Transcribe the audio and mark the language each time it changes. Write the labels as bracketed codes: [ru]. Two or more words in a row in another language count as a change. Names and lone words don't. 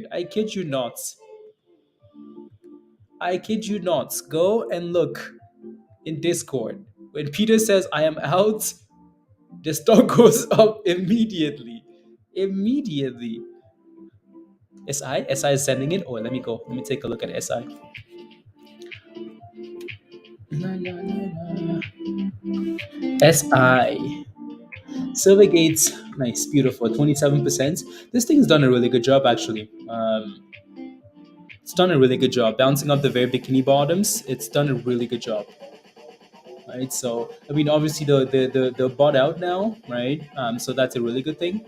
[en] I kid you not. I kid you not. Go and look in Discord. When Peter says I am out, the stock goes up immediately. Immediately. SI is sending it. Oh, let me go. Let me take a look at SI. SI. Silvergate's nice, beautiful, 27%. This thing's done a really good job, actually. It's done a really good job bouncing up the very bikini bottoms. It's done a really good job, right? So I mean, obviously the bought out now, right? So that's a really good thing.